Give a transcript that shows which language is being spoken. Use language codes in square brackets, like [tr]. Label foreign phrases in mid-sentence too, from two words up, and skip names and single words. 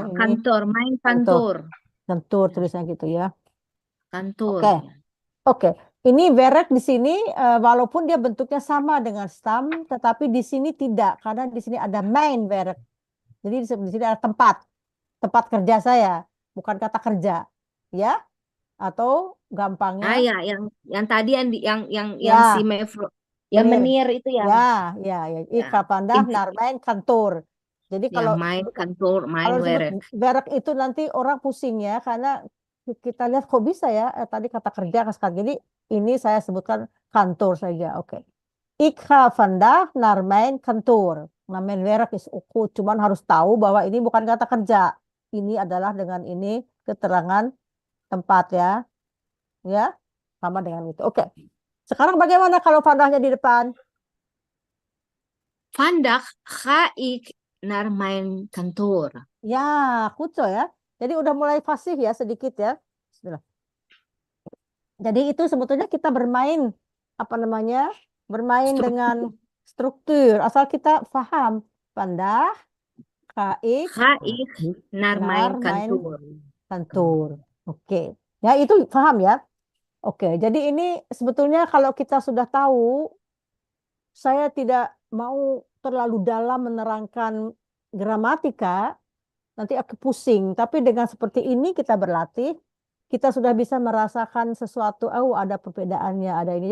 [id] Ini Kantor, [nl] mijn kantoor. [id] Kantor tulisannya gitu ya. [nl] Kantoor. [id] Oke. Ini werk di sini walaupun dia bentuknya sama dengan stam, tetapi di sini tidak karena di sini ada [nl] mijn werk. [id] Jadi di sini ada tempat kerja saya, bukan kata kerja, ya? Atau gampangnya? Ya, yang tadi yang si Mevro, yang menir itu ya. Ya. [nl] Ik ga vandaag naar mijn kantoor. [id] Jadi kalau [nl] mijn kantoor, mijn werk. [id] Werk itu nanti orang pusing ya, karena kita lihat kok bisa ya tadi kata kerja kan. Jadi ini saya sebutkan kantor saja. Oke. [nl] Ik ga vandaag naar mijn kantoor. [id] Nah, [nl] mijn werk is [id] oke, cuman harus tahu bahwa ini bukan kata kerja. Ini adalah dengan ini keterangan tempat ya. Ya, sama dengan itu. Oke. Sekarang bagaimana kalau vandagnya di depan? [nl] Vandaag ga ik naar mijn kantoor. [id] Ya, kuco ya. Jadi udah mulai fasih ya sedikit ya. Bismillah. Jadi itu sebetulnya kita bermain bermain dengan struktur. Asal kita paham. [nl] Vandaag ga ik naar mijn kantoor. Kantoor. [id] Oke. Ya, itu paham ya. Oke, jadi ini sebetulnya kalau kita sudah tahu, saya tidak mau terlalu dalam menerangkan gramatika, nanti aku pusing. Tapi dengan seperti ini kita berlatih, kita sudah bisa merasakan sesuatu, ada perbedaannya, ada ini.